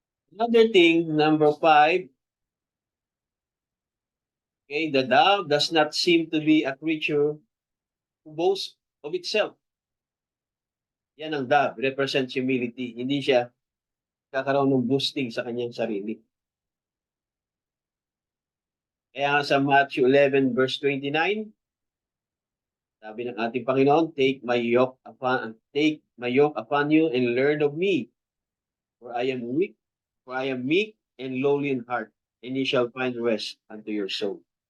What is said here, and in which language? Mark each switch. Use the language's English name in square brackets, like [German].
[English] Another thing, number 5, okay, the dove does not seem to be a creature who boasts of itself. Yan ang dove, represents humility. [Filipino] Hindi siya kakaroon ng boosting sa kanyang sarili. Kaya sa Matthew 11 verse 29, sabi ng ating Panginoon, [English] take my yoke upon you and learn of me, for I am meek and lowly in heart, and ye shall find rest unto your soul.